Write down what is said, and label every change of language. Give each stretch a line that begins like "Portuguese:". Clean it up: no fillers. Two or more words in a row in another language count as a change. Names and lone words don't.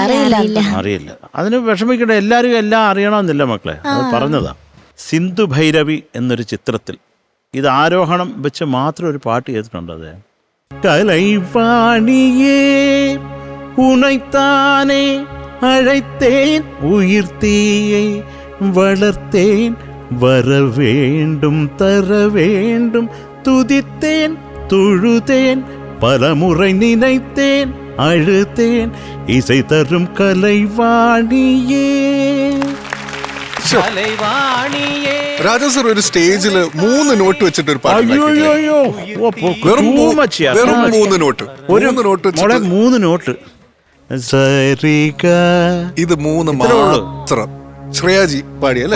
Malayalam: അറിയില്ല. അതിന് വിഷമിക്കട്ടെ. എല്ലാവരും എല്ലാം അറിയണമെന്നില്ല മക്കളെ. അത് പറഞ്ഞതാ. സിന്ധു ഭൈരവി എന്നൊരു ചിത്രത്തിൽ ഇത് ആരോഹണം വെച്ച് മാത്രം ഒരു പാട്ട് ചെയ്തിട്ടുണ്ട്.
Tamil: അത് கலைவாணியே உனைத்தானே അழைத்தேன் உயிர்த்தீயை வளர்த்தேன் வர வேண்டும் தர வேண்டும் துதித்தேன் தொழுதேன் பலமுறை நினைத்தேன் அழுதேன் இசை தரும் கலைவாணியே.
Malayalam: രാജാ സർ ഒരു സ്റ്റേജില് 3 നോട്ട് വെച്ചിട്ട് ഒരു പാട്ട് വെറും 3 നോട്ട്. 3 നോട്ട്. ഇത് 3 മാത്രം ശ്രേയാജി പാടി അല്ലേ?